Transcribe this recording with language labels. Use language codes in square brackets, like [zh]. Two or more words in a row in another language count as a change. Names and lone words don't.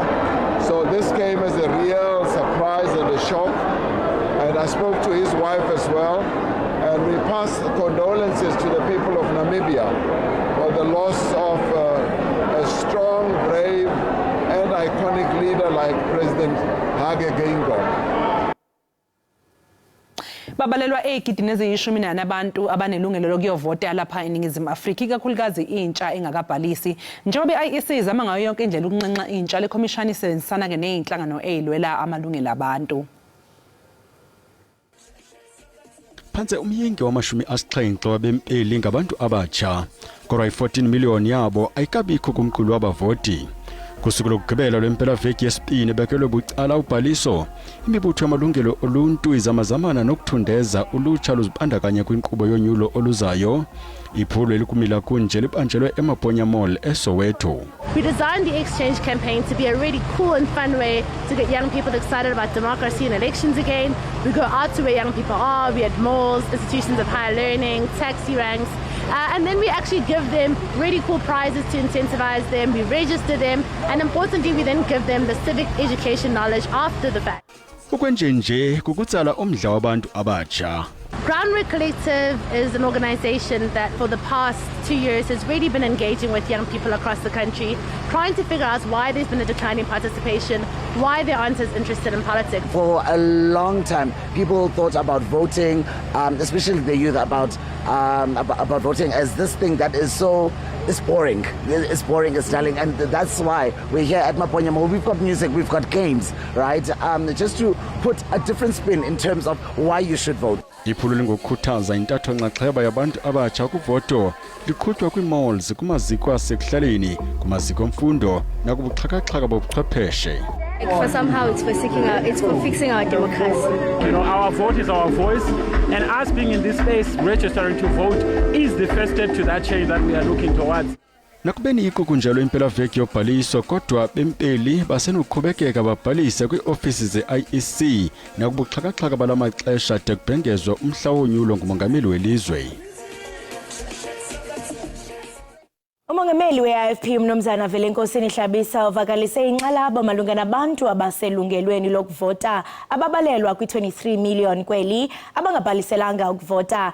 [en] So this came as a real surprise and a shock. And I spoke to his wife as well, and we passed condolences to the people of Namibia for the loss of a strong, brave, and iconic leader like President Geingob. [zu] Babalelwa egidini eziyishumi abantu abanelungelo lokuyovota lapha eningizimu Afrika ikakhulukazi intsha engakabhalisi. Njengoba i-IEC izama ngayo yonke indlela ukunxenxa intsha, le commission isebenzisana ke nezinhlangano ezilwela amalungelo abantu. Phansi umyinge wama-70 wabempeli ngabantu abatsha, kodwa i-14 million yabo ayikabikho kumqulu wabavoti. [xh] Kusuku lokugqibela lwempelaveki yesibini bekelwe bucala ubhaliso, imibutho yamalungelo oluntu izamazamana nokuthundeza ulutsha luzibandakanya kwinkqubo yonyulo oluzayo. Iphulo elikumila kunje libanjelwe eMaponya Mall eSoweto. [en] We designed the exchange campaign to be a really cool and fun way to get young people excited about democracy and elections again. We go out to where young people are, we at malls, institutions of higher learning, taxi ranks, and then we actually give them really cool prizes to incentivize them, we register them, and importantly we then give them the civic education knowledge after the fact. [xh] Ukwenjenje kukutsala umdla wabantu abatsha. [en] Groundwork Collective is an organization that for the past 2 years has really been engaging with young people across the country, trying to figure out why there's been a decline in participation, why they aren't as interested in politics. For a long time, people thought about voting, especially the youth, about voting as this thing that is so, it's boring. It's boring, it's dull, and that's why we're here at Maponya Mall. We've got music, we've got games, right? Just to put a different spin in terms of why you should vote. [xh] Iphulo lingokukhuthaza intatho nxaxheba yabantu abatsha ukuvoto liqhutywa kwi-malls, kumaziko asekuhlaleni, kumaziko emfundo nakubuxhakaxhaka bobuchwepheshe. [en] For somehow it's for fixing our democracy. You know, our vote is our voice, and us being in this space, registering to vote, is the first step to that change that we are looking towards. [xh] Nakubeni ikuku njalo impelaveki yobhaliso, kodwa bempeli basenokuqhubekeka babhalise kwii-ofisi ze-IEC nakubuxhakaxhaka bala maxesha de kubhengezwa umhla wonyulo ngumongameli welizwe. Umongameli we-IFP umnumzana Velenkosini Hlabisa uvakalise inxalabo malunga nabantu abaselungelweni lokuvota ababalelwa kwi-23 million kweli abangabhaliselanga ukuvota.